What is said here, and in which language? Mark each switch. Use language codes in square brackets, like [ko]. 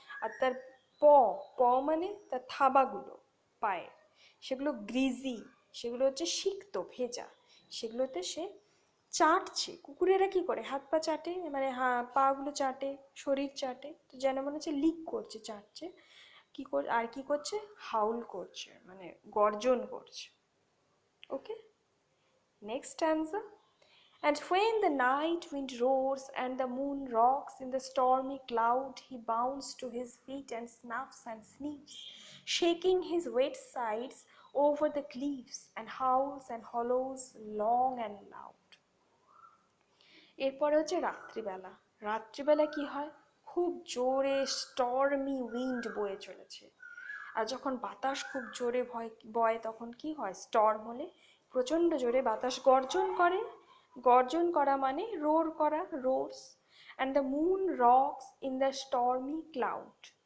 [bn] আর তার প প মানে তার থাবাগুলো পায়ে, সেগুলো গ্রিজি, সেগুলো হচ্ছে সিক্ত ভেজা, সেগুলোতে সে চাটছে। কুকুরেরা কি করে, হাত পা চাটে, মানে পাগুলো চাটে, শরীর চাটে, তো যেন মনে হচ্ছে লিক করছে, চাটছে। আর কি করছে, হাউল করছে, মানে গর্জন করছে। ওকে, next স্ট্যান্জা। [en] And when the night wind roars and the moon rocks in the stormy cloud, he bounds to his feet and snuffs and sniffs, shaking his wet sides over the cliffs, and howls and hollows long and loud. [bn] এরপরে হচ্ছে রাত্রিবেলা। রাত্রিবেলা কি হয়, খুব জোরে stormy wind বয়ে চলেছে। আর যখন বাতাস খুব জোরে বয় তখন কি হয়, স্টর্ম হলে প্রচণ্ড জোরে বাতাস গর্জন করে। গর্জন করা মানে রোর করা, [en] Roars. And the moon rocks in the stormy cloud.